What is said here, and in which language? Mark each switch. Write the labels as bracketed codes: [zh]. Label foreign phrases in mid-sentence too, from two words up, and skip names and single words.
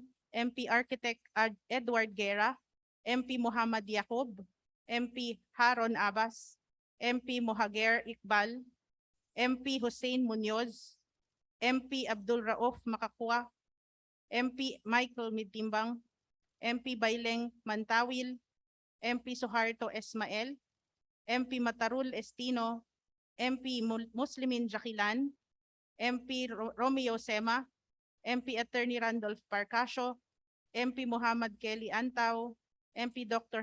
[en] MP Architect Edward Guerra, MP Muhammad Yacob, MP Haron Abbas, MP Mohager Iqbal, MP Hussein Munoz, MP Abdul Rauf Makakwa, MP Michael Midtimbang, MP Baileng Mantawil, MP Soharto Esmael, MP Matarul Estino, MP Muslimin Jakilan, MP Romeo Sema, MP Attorney Randolph Parcasio, MP Muhammad Kelly Antaw, MP Dr.